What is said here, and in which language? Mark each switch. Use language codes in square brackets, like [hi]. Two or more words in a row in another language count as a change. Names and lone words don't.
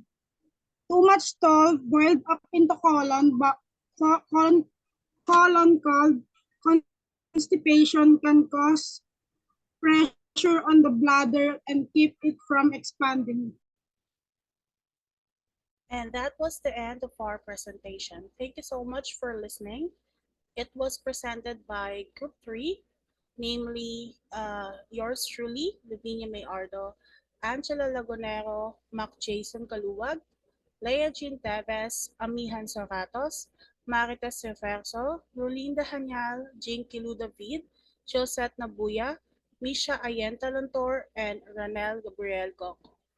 [en] Too much salt boiled up into colon called constipation can cause pressure on the bladder and keep it from expanding. And that was the end of our presentation. Thank you so much for listening. It was presented by Group 3, namely yours truly, Lavinia Mayardo, Angela Lagunero, Mac Jason Kaluwag, Leah Jean Teves, Amihan Soratos, Marites Reverso, Rolinda Hanyal, Jing Kilu David, Josette Nabuya, Misha Ayenta Lantor, and Ranel Gabriel Gong.